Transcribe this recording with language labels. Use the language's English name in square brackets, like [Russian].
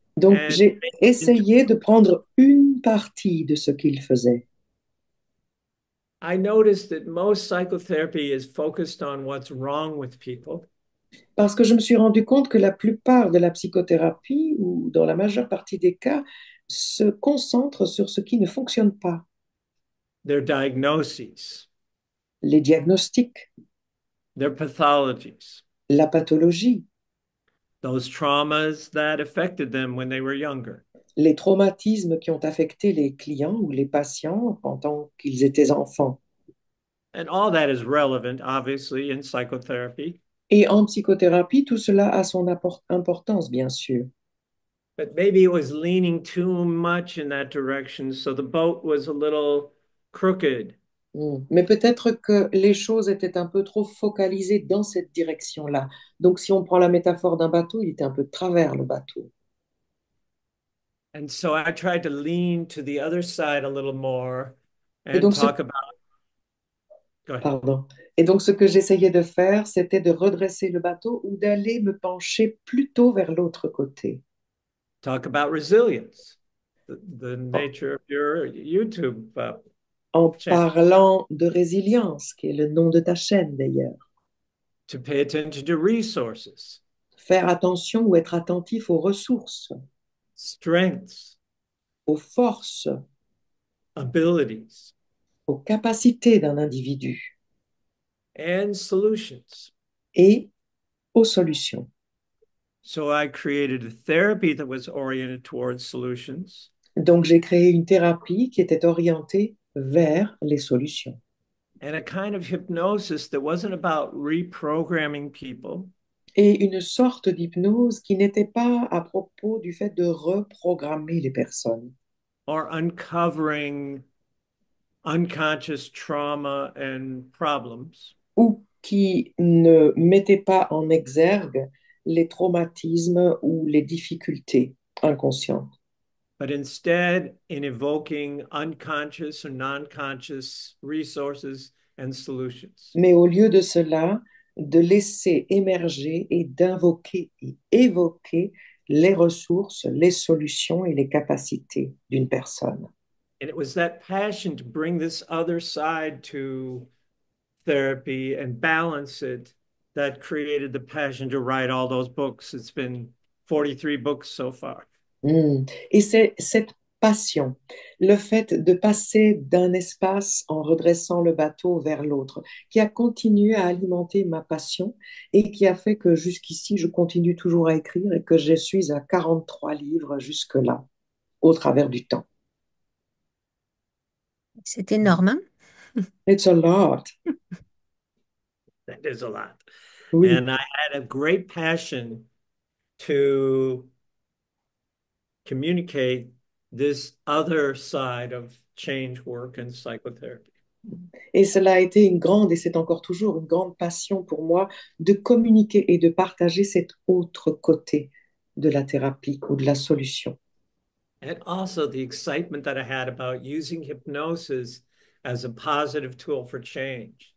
[French] Donc, [English] and [French] j'ai [English] make it into [French] essayé de prendre une partie de ce qu'il faisait. [English] I noticed that most psychotherapy is focused on what's wrong with people. [French] Parce que je me suis rendu compte que la plupart de la psychothérapie, ou dans la majeure partie des cas, se concentre sur ce qui ne fonctionne pas, [English] Their diagnoses, [French] les diagnostics, [English] their pathologies, [French] la pathologie, [English] those traumas that affected them when they were younger. [French] les traumatismes qui ont affecté les clients ou les patients pendant qu'ils étaient enfants. [English] And all that is relevant, obviously, in psychotherapy. [French] Et en psychothérapie, tout cela a son importance, bien sûr. [English] But maybe it was leaning too much in that direction, so the boat was a little crooked. [French] Mais peut-être que les choses étaient un peu trop focalisées dans cette direction-là. Donc, si on prend la métaphore d'un bateau, il était un peu de travers, le bateau. [English] And so I tried to lean to the other side a little more [French] Et [English] and [French] donc, [English] talk about, go ahead, [French] pardon. Et donc, ce que j'essayais de faire, c'était de redresser le bateau ou d'aller me pencher plutôt vers l'autre côté. [English] talk about resilience, the [French] En, [English] nature of your YouTube [French] en [English] channel, [French] parlant de résilience, qui est le nom de ta chaîne d'ailleurs. [English] to pay attention to resources, [French] Faire attention ou être attentif aux ressources, [English] strengths, [French] aux forces, [English] abilities, [French] aux capacités d'un individu [English] and solutions. [French] et aux solutions. [English] So I created a therapy that was oriented towards solutions [French] Donc, j'ai créé une thérapie qui était orientée vers les solutions [English] and a kind of hypnosis that wasn't about reprogramming people, [French] et une sorte d'hypnose qui n'était pas à propos du fait de reprogrammer les personnes [English] or uncovering unconscious trauma and problems, [French] ou qui ne mettait pas en exergue les traumatismes ou les difficultés inconscientes, [English] but instead in evoking unconscious or non-conscious resources and solutions. [French] mais au lieu de cela, de laisser émerger et d'invoquer et évoquer les ressources, les solutions et les capacités d'une personne. [English] And it was that passion to bring this other side to therapy and balance it that created the passion to write all those books. It's been 43 books so far. [French] Et c'est cette passion, le fait de passer d'un espace en redressant le bateau vers l'autre, qui a continué à alimenter ma passion et qui a fait que jusqu'ici, je continue toujours à écrire et que je suis à 43 livres jusque-là, au travers du temps. C'est énorme, hein? [English] It's a lot. That is a lot. [French] Oui. [English] And I had a great passion to communicate this other side of change work and psychotherapy. [French] Et cela a été une grande, et c'est encore toujours une grande passion pour moi, de communiquer et de partager cet autre côté de la thérapie ou de la solution. [English] And also the excitement that I had about using hypnosis as a positive tool for change.